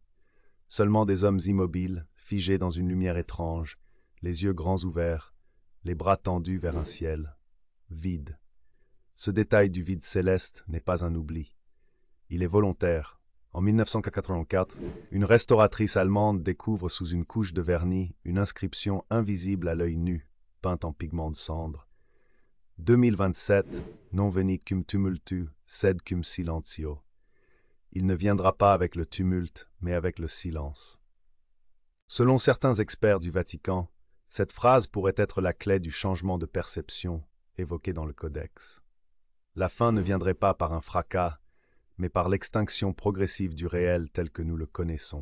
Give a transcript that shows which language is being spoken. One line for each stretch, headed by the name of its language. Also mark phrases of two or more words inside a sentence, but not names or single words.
French: Seulement des hommes immobiles, figés dans une lumière étrange, les yeux grands ouverts, les bras tendus vers un ciel vide. Ce détail du vide céleste n'est pas un oubli. Il est volontaire. En 1984, une restauratrice allemande découvre sous une couche de vernis une inscription invisible à l'œil nu, peinte en pigments de cendre. 2027,
Latin: non venit cum tumultu, sed cum silentio.
French: Il ne viendra pas avec le tumulte, mais avec le silence. Selon certains experts du Vatican, cette phrase pourrait être la clé du changement de perception évoqué dans le Codex. La fin ne viendrait pas par un fracas, mais par l'extinction progressive du réel tel que nous le connaissons.